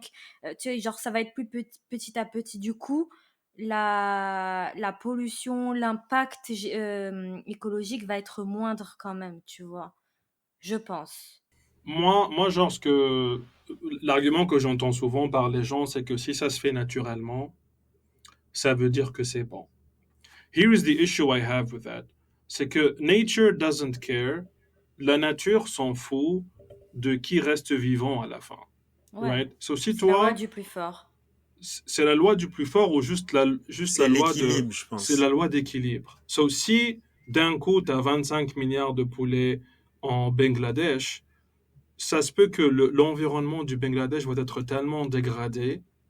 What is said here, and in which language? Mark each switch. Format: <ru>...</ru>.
<fr>Tu sais, genre, ça va être plus petit à petit. Du coup, la pollution, l'impact écologique va être moindre quand même, tu vois. Je pense. Moi, genre, l'argument que j'entends souvent par les gens, c'est que si ça se fait naturellement, ça veut dire que c'est bon.</fr> <en>Here is the issue I have with that.</en> <fr>C'est que</fr> <en>nature doesn't care.</en> <fr>La nature s'en fout de qui reste vivant à la fin. Ouais.</fr> <en>Right? So,</en> <fr>si C'est la loi toi, du plus fort. c'est la loi du plus fort ou juste la C'est loi l'équilibre, je pense. c'est la loi d'équilibre. So, si d'un coup, tu as 25 milliards de poulets en Bangladesh, ça se peut que l'environnement du Bangladesh va être tellement dégradé</fr>